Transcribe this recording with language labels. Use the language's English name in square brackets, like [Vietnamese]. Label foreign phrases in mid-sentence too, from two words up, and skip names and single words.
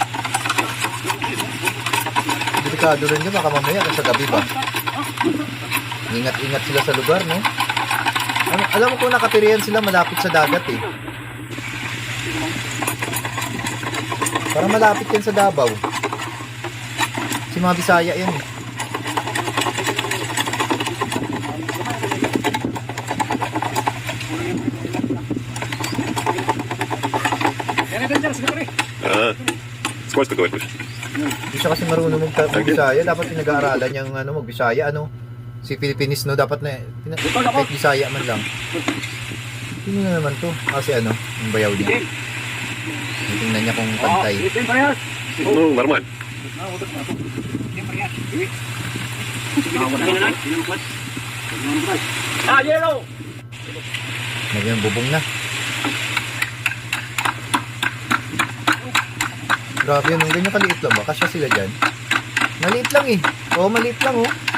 [Filipino] Delikado rin yun. Baka mamaya sa gabi ba? Ingat-ingat sila sa lugar, no? Alam mo kung nakatirihan sila malapit sa dagat, eh. Para malapit yan sa Davao. Si mga Bisaya yan, eh. [Russian] Сколько ты говоришь? [Filipino] Hindi siya kasi marunong mag-Bisaya. Dapat pinag-aaralan niyang mag-Bisaya, si Philippines, no? Dapat na, kahit Bisaya man lang. Sino na naman to? Kasi yung bayaw niya. Tingnan niya kung pantay. [Russian] Ну, нормально. [English] Yellow! [Filipino] Nagyan, bubong na. Grabe yun, ganyan kaliit lang ba? Kasya sila dyan. Maliit lang eh. Oo, maliit lang oh.